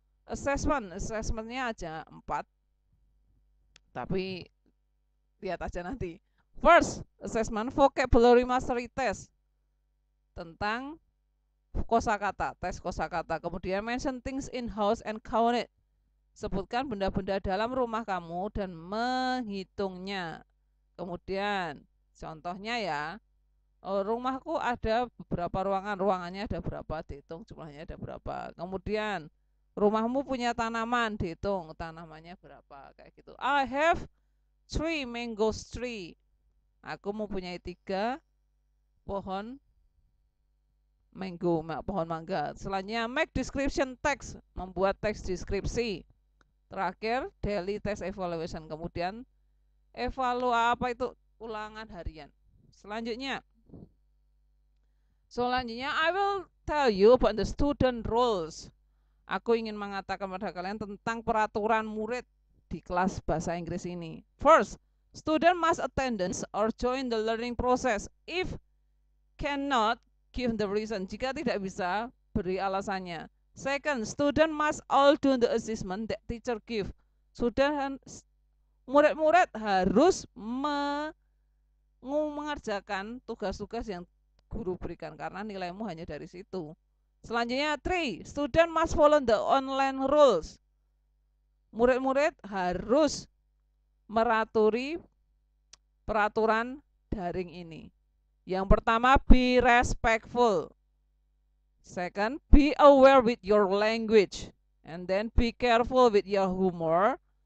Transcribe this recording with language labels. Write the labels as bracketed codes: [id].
[id] Assessmentnya aja 4, tapi lihat aja nanti. [en] First, assessment vocabulary mastery test [id] tentang kosakata, tes kosakata. [en] Kemudian mention things in house and count it. [id] Sebutkan benda-benda dalam rumah kamu dan menghitungnya. Kemudian contohnya ya, rumahku ada beberapa ruangan, ruangannya ada berapa, dihitung jumlahnya ada berapa. Kemudian rumahmu punya tanaman, dihitung tanamannya berapa, kayak gitu. [en] I have 3 mango tree. [id] Aku mempunyai 3 pohon mango, pohon mangga. Selanjutnya [en] make description text, [id] membuat teks deskripsi. Terakhir [en] daily test evaluation. [id] Kemudian Apa itu? Ulangan harian. [en] Selanjutnya I will tell you about the student rules. [id] Aku ingin mengatakan pada kalian tentang peraturan murid di kelas bahasa Inggris ini. [en] First, student must attendance or join the learning process. If cannot, give the reason. [id] Jika tidak bisa, beri alasannya. [en] Second, student must all do the assessment that teacher give. [id] Murid-murid harus mengerjakan tugas-tugas yang guru berikan karena nilaimu hanya dari situ. Selanjutnya, 3. [en] Student must follow the online rules. [id] Murid-murid harus meratuhi peraturan daring ini. Yang pertama, [en] be respectful. Second, be aware with your language. And then be careful with your humor.